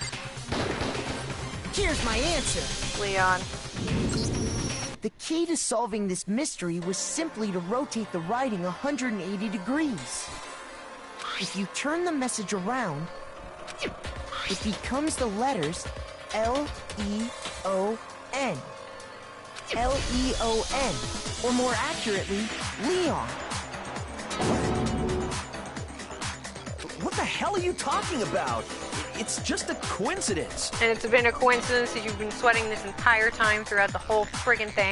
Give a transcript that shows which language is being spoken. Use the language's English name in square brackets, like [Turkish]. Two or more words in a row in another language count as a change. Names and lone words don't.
[English] Here's my answer. Leon. The key to solving this mystery was simply to rotate the writing 180 degrees. If you turn the message around, it becomes the letters L-E-O-N. L-E-O-N. L-E-O-N. Or more accurately, Leon. What the hell are you talking about? It's just a coincidence. And it's been a coincidence that you've been sweating this entire time throughout the whole friggin' thing?